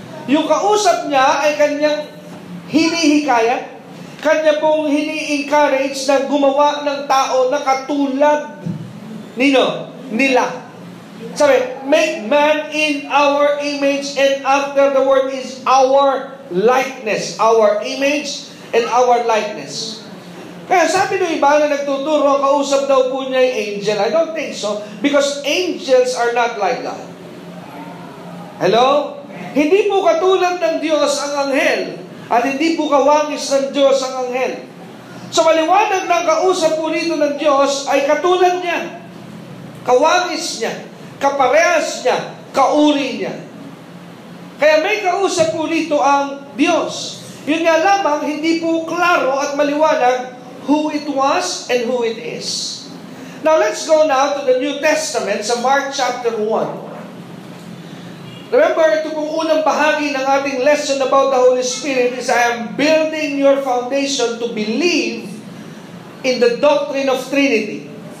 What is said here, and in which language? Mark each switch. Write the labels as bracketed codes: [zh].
[tl] Yung kausap niya ay kanyang hinihikayat, kanya pong hini-encourage na gumawa ng tao na katulad nila. Sabi, [en] make man in our image, and after the word is our likeness. Our image and our likeness. [tl] Kaya sabi ng iba na nagtuturo, ang kausap daw po niya ay angel. [en] I don't think so, because angels are not like God. Hello? [tl] Hindi po katulad ng Diyos ang anghel, at hindi po kawangis ng Diyos ang anghel. So maliwanag ng kausap po rito ng Diyos ay katulad niya, kawangis niya, kaparehas niya, kauri niya. Kaya may kausap po rito ang Diyos. Yun nga lamang, hindi po klaro at maliwanag [en] who it was and who it is. Now let's go now to the New Testament [tl] sa [en] Mark chapter 1. Remember, [tl] ito pong unang bahagi ng ating [en] lesson about the Holy Spirit is I am building your foundation to believe in the doctrine of Trinity.